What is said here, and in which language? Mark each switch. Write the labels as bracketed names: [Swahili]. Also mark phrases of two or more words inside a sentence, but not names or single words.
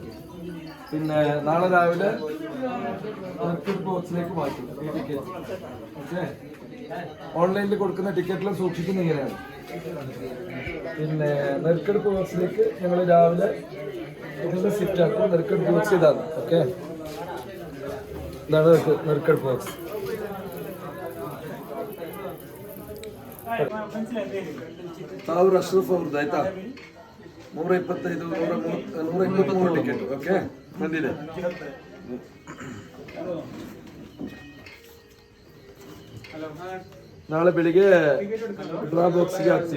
[Malayalam] പിന്നെ നാളെ രാവിലെ ബോക്സിലേക്ക് മാറ്റും ഈ ടിക്കറ്റ്. ഓക്കെ, ഓൺലൈനിൽ കൊടുക്കുന്ന ടിക്കറ്റിലും സൂക്ഷിക്കുന്ന ഇങ്ങനെയാണ്. പിന്നെ നെറുക്കെടുപ്പ് ബോക്സിലേക്ക് ഞങ്ങൾ രാവിലെ ഇതിൻ്റെ സിറ്റ് ആക്കും. നെറുക്കെടുപ്പ് ബോക്സ് ഇതാണ്. ഓക്കെ, ഇതാണ് നെറുക്കെടുപ്പ് ബോക്സ്. [Kannada] ತಾವು ಅಶ್ರಫ್ ಅವ್ರದ್ದು ಆಯ್ತಾ 125 123 ಟಿಕೆಟ್. ಓಕೆ, ಬಂದಿದೆ. ನಾಳೆ ಬೆಳಿಗ್ಗೆ [English] draw boxge [Kannada] ಹಾಕ್ತೀವಿ.